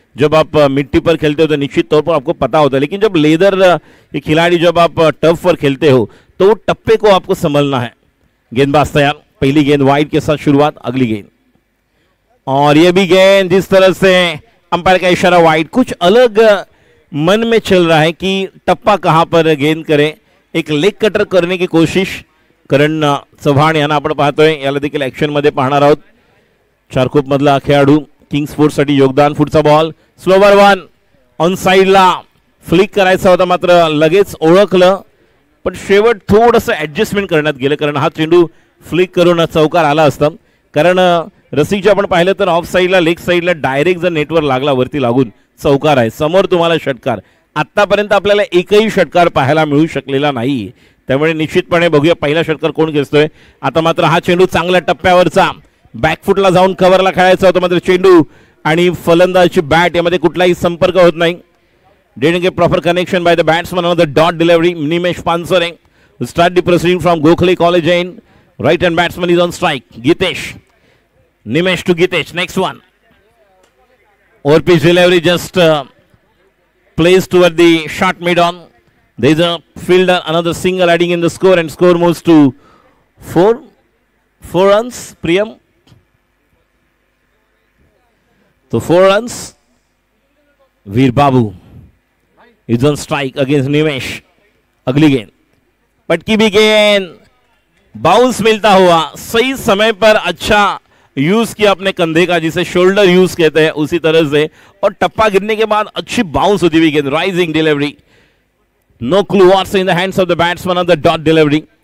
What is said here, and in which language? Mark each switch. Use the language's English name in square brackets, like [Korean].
[Hindi] जब आप मिट्टी पर खेलते हो तो निश्चित तौर पर आपको पता होता है, लेकिन जब लेदर ये खिलाड़ी जब आप टर्फ पर खेलते हो तो वो टप्पे को आपको संभलना है. गेंदबाज तैयार, पहली गेंद वाइड के साथ शुरुआत, अगली गेंद और ये भी गेंद जिस तरह से अंपायर का इशारा वाइड. कुछ अलग मन में चल रहा है कि टप्पा कहां पर गेंद करें. [Marathi] एक लेग कटर करने की कोशिश करण चव्हाण यांना आपण पाहतोय, याला देखील ऍक्शन मध्ये पाहणार आहोत. चारकोप मधला खेळाडू किंग स्पोर्ट्स साठी योगदान. पुढचा बॉल स्लोवर वन ऑन साइडला फ्लिक करायचा होता, मात्र लगेच ओळखलं पण शेवट थोडंसं ऍडजस्टमेंट करण्यात गेलं, कारण हा चेंडू फ्लिक करून चौकार आला असता. कारण रसिकचे आपण पाहिलं तर ऑफ साइडला लेग साइडला डायरेक्ट जर नेटवर लागला वरती लागून चौकार आहे. समोर तुम्हाला षटकार, आतापर्यंत आपल्याला एकही षटकार पाहायला मिळू शकलेला नाही. त्यामुळे निश्चितपणे बघूया पहिला षटकार कोण घेतोय. आता मात्र हा चेंडू चांगल्या टप्प्यावरचा बॅकफुटला जाऊन कव्हरला खेळायचा होता, मात्र चेंडू आणि फलंदाजाची बॅट यामध्ये कुठलाही संपर्क होत नाही. [English] Didn't get proper connection by the batsman on the dot delivery. Nimesh Pansare start the proceeding from Gokhale college end right hand batsman is on strike. Gitesh, Nimesh to Gitesh. Next one over pitch delivery just placed toward the short mid on. There is a fielder, another single adding in the score, and score moves to 4 runs. Priyam, so 4 runs. Veer Babu is on strike against Nimesh. [Hindi] अगली गेंद पटकी भी गेंद, bounce मिलता हुआ सही समय पर अच्छा यूज किया अपने कंधे का, जिसे शोल्डर यूज कहते हैं उसी तरह से, और टप्पा गिरने के बाद अच्छी बाउंस होती हुई गेंद. [English] Rising delivery, no clue what's in the hands of the batsman on the dot delivery.